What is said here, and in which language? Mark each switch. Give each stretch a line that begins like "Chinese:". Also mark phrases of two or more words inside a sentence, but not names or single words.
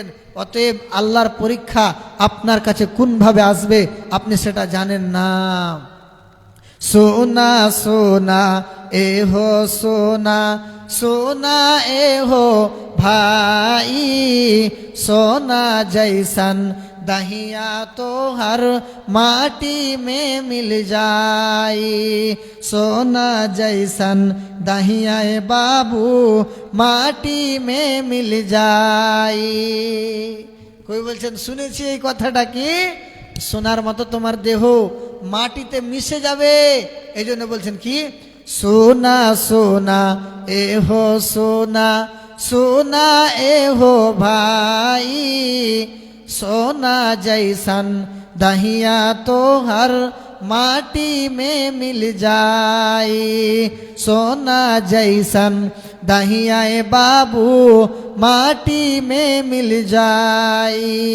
Bangla: অতএব আল্লাহর পরীক্ষা আপনার কাছে কোনভাবে আসবে আপনি সেটা জানেন না।
Bhojpuri: सोना सोना ए हो सोना, सोना ए हो भाई, সোনা জैसन दहिया तो हर माटी में मिल जाई, सोना जैसन दहिया बाबू माटी में मिल जाई।
Bangla: কই বলছেন, শুনেছি এই কথাটা কি, সোনার মতো তোমার দেহ মাটিতে মিশে যাবে। এই জন্য বলছেন কি,
Bhojpuri: सोना सोना ए हो सोना, सोना ए हो भाई, सोना जैसन दहिया तो हर माटी में मिल जाए, सोना जैसन दहिया बाबू माटी में मिल जाए।